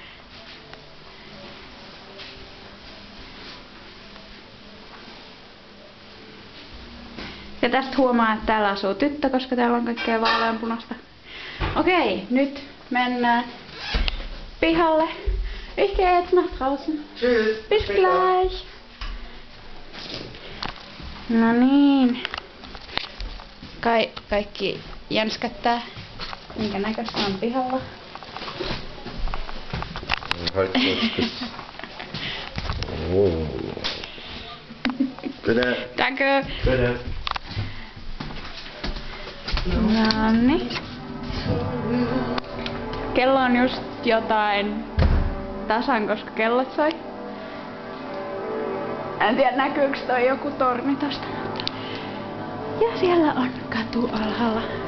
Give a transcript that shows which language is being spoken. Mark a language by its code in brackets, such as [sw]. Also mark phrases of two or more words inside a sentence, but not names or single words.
[fi] Ja tästä huomaa, että täällä asuu tyttö, koska täällä on kaikkea vaaleanpunasta. Okei, nyt mennään pihalle. [de] Ich gehe jetzt nach draußen. Tschüss. Bis gleich. [fi] No niin. Kaikki jänskättää, minkä näköistä on pihalla. [de] Bitte. Danke. Bitte. [fi] Nonni. Kello on just jotain tasan, koska kellot soi. En tiedä näkyykö toi joku torni tosta. Ja siellä on katu alhaalla.